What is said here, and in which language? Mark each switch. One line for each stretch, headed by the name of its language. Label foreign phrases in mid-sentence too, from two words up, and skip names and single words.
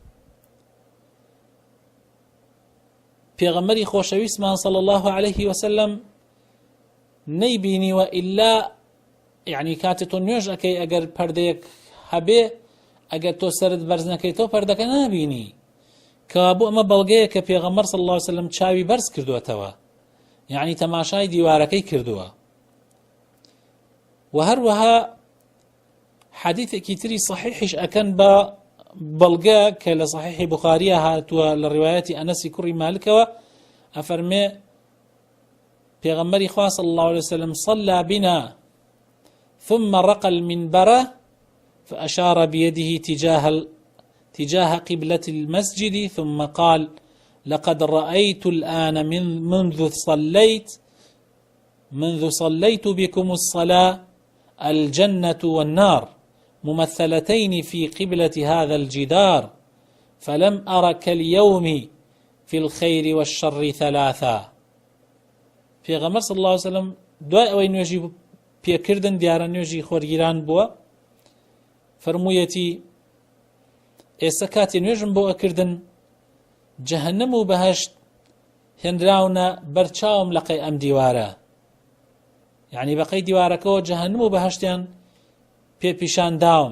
Central Kurdish: پێغەمبەری خۆشەویستمان
Arabic: صلی الله عليه وسلم
Central Kurdish: نەیبینیوە ئیلا یعنی کاتێ تۆ نوێژ ئەەکەی ئەگەر پەردەیەک هەبێ، ئەگەر تۆ سەرت بەرز نەکەیتەوە پەردەکە نابینی، کەوابوو ئەمە بەڵگەیە کە پێغەمبەر
Arabic: صلی الله عليه وسلم
Central Kurdish: چاوی بەرز کردووەتەوە، یعنی تەماشای دیوارەکەی کردووە. و هەروەها حەدیثێکی تری صحیحش ئەکەن بە بەڵگە کە لە صحیحی بوخاریە هاتووە لە ڕیوایەتی ئەنەسی کوڕی مالکەوە، ئەفەرمێ پێغەمبەری خوا
Arabic: صلی الله عليه وسلم صلى بنا ثم رقى المنبر فأشار بيده تجاه قبلة المسجد ثم قال لقد رأيت الآن منذ صليت بكم الصلاة الجنة والنار ممثلتين في قبلة هذا الجدار فلم أر كاليوم في الخير والشر ثلاثا.
Central Kurdish: پێغەمبەر
Arabic: صلی الله عليه وسلم
Central Kurdish: دوای ئەوەی نوێژی پێکردن دیارە نوێژی خۆرگیران بووە، فەرموویەتی ئێستا کاتی نوێژم بۆ ئەکردن جەهەنەم و بەهەشت هێنراونە بەرچاوم لەقەی ئەم دیوارە، یعنی بەقەی دیوارەکەەوە جەهەنەم و بەهەشتیان پێ پیشان داوم.